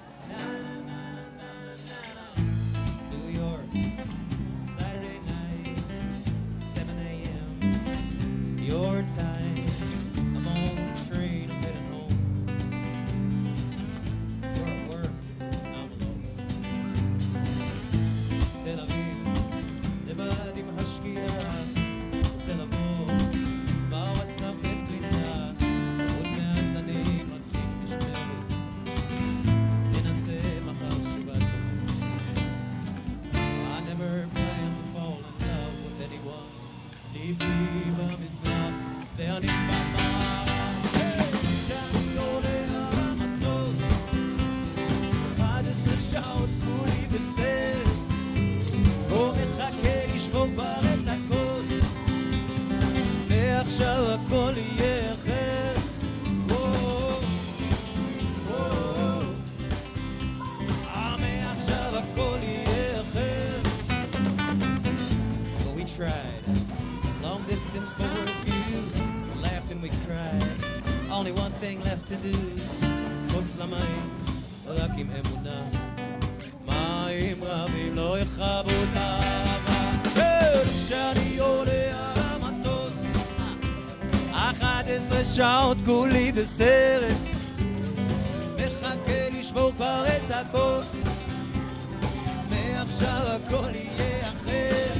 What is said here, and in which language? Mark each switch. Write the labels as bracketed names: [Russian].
[English] New York, Saturday night, 7 a.m. Your time. I'm on the train, I'm headed home. You're at work, I'm alone. [Hebrew] Tel Aviv, לבד עם השקיעה, רוצה לבוא, בוואטסאפ אין קליטה, עוד מעט אני מתחיל משמרת, ננסה מחר שוב טוב. [English] I never planned to fall in love with anyone. [Hebrew] ליבי במזרח ואני במערב. כשאני עולה על המטוס, 11 שעות כולי בסרט. בוא נחכה לשבור כבר את הכוס, ועכשיו הכל יהיה אחר. מעכשיו הכל יהיה אחר. [English] But we tried long distance for a few, we laughed and we cried, only one thing left to do, [Hebrew] חוץ למים רק עם אמונה, מים רבים לא יכבו את האהבה. כשאני עולה על המטוס, 11 שעות כולי בסרט, מחכה לשבור כבר את הכוס, מעכשיו הכל יהיה אחר.